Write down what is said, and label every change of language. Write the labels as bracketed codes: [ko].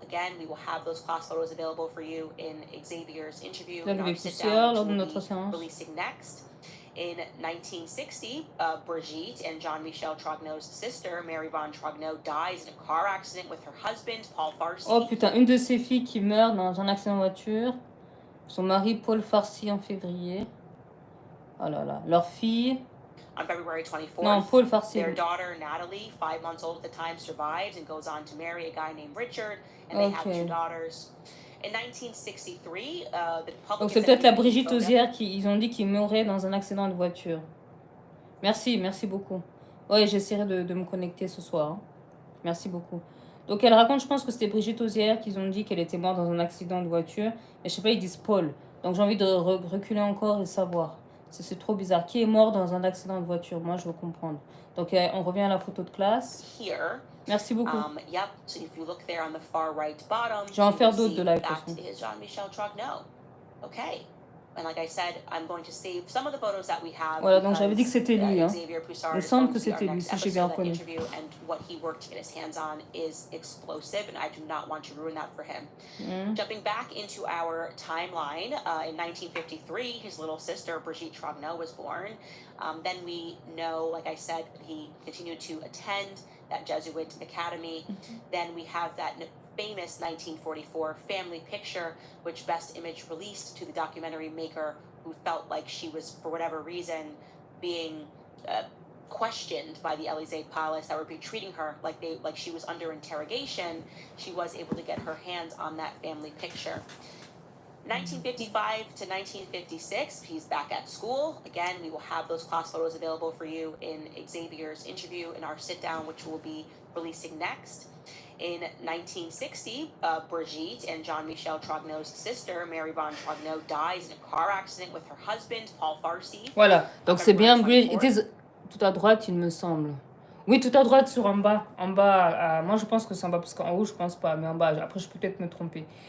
[en] Again, we will have those class photos available for you in Xavier's interview in our sit down, which we'll be releasing next. In 1960, Brigitte and Jean-Michel Trogneux's sister, Mary von Trogneux, dies in a car accident with her husband, Paul Farcy. [fr] Oh putain, une de ses filles qui meurt dans un accident de voiture. Son mari, Paul Farcy, en février. Oh là là. Leur fille... [en] On February 24th, [fr] non, Paul Farcy. [en] Their daughter, Natalie, 5 months old at the time, survives and goes on to marry a guy named Richard, and they have 2 daughters. In 1963, the public... [fr] Donc c'est peut-être la Brigitte Osière qui ils ont dit qu'il mourrait dans un accident de voiture. Merci beaucoup. Ouais, j'essaierai de me connecter ce soir. Merci beaucoup. Donc elle raconte, je pense que c'était Brigitte Osière qu'ils ont dit qu'elle était morte dans un accident de voiture. Mais je sais pas, ils disent Paul. Donc j'ai envie de reculer encore et savoir. C'est trop bizarre. Qui est mort dans un accident de voiture? Moi, je veux comprendre. Donc on revient à la photo de classe. [en] Here. [fr] Merci beaucoup. [en] Yep. So if you look there on the far right bottom, [fr] je vais en faire d'autres de live. [en] That is Jean-Michel Trogneux. Okay. And like I said, I'm going to save some of the photos that we have. [fr] Voilà, donc j'avais dit que c'était lui. Hein. Il semble que c'était lui, si j'ai bien reconnu. [en] And what he worked to get his hands on is explosive, and I do not want to ruin that for him. Jumping back into our timeline, in 1953, his little sister, Brigitte Trogneux, was born. Then we know, like I said, he continued to attend that Jesuit academy. Then we have that famous 1944 family picture, which Best Image released to the documentary maker, who felt like she was, for whatever reason, being questioned by the Élysée Palace, that were treating her like she was under interrogation. She was able to get her hands on that family picture. 1955 to 1956, he's back at school. Again, we will have those class photos available for you in Xavier's interview in our sit-down, which we'll be releasing next. In 1960, Brigitte and Jean-Michel Trogneux's sister, Mary von Trogneux, dies in a car accident with her husband, Paul Farcy. [fr] Voilà, donc c'est bien Brigitte. Tout à droite, il me semble. Oui, tout à droite sur en bas. En bas, moi je pense que c'est en bas, parce qu'en haut, je pense pas, mais en bas, après je peux peut-être me tromper.